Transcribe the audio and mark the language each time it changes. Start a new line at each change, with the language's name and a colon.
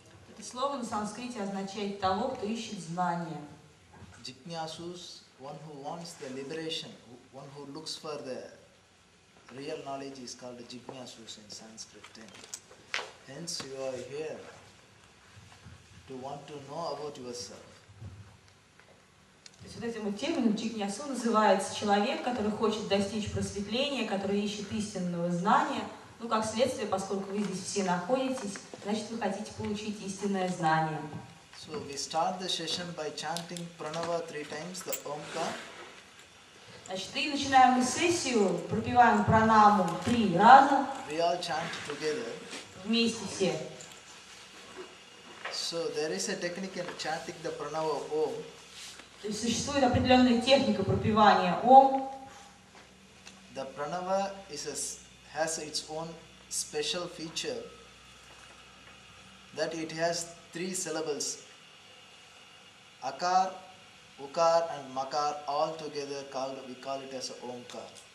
Russian: Это слово на санскрите означает того, кто ищет знания.
English: Jignasus, one who wants the liberation, one who looks for the real knowledge is called Jignasus in Sanskrit term. Hence you are here to want to know about yourself.
Russian: То есть вот этим вот термином джигнясу называется человек, который хочет достичь просветления, который ищет истинного знания. Ну, как следствие, поскольку вы здесь все находитесь, значит, вы хотите получить истинное знание.
English: So we start the session by chanting Pranava 3 times, the Omkar.
Russian: Значит, и начинаем мы сессию, пропеваем пранаму 3 раза.
English: We all chant together.
Russian: Вместе все.
English: So there is a technique in chanting the Pranava Om.
Russian: То есть существует определенная техника пропевания Ом.
English: The Pranava has its own special feature that it has 3 syllables. Akar, Ukar and Makar all together we call it as a Omkar.